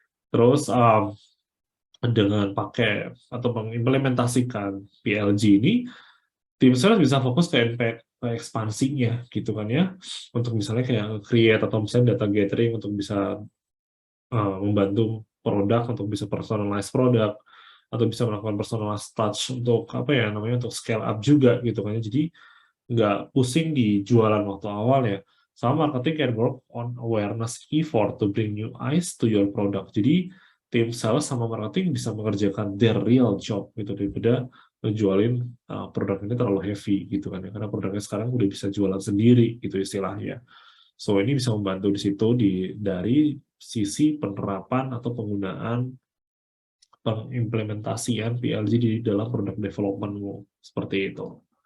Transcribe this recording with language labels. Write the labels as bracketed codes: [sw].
[id] Terus dengan pakai atau mengimplementasikan PLG ini, tim sales bisa fokus ke ekspansinya gitu kan ya, untuk misalnya kayak create atau misalnya data gathering untuk bisa membantu produk untuk bisa personalize produk, atau bisa melakukan personalized touch untuk apa ya namanya, untuk scale up juga gitu kan ya. Jadi nggak pusing di jualan waktu awal ya. [en] Sama marketing can work on awareness effort to bring new eyes to your product. [id] Jadi tim sales sama marketing bisa mengerjakan [en] their real job [id] gitu, daripada menjualin produk ini terlalu heavy gitu kan ya, karena produknya sekarang udah bisa jualan sendiri gitu istilahnya. So ini bisa membantu di situ dari sisi penerapan atau penggunaan pengimplementasian PLG di dalam produk development-mu seperti itu.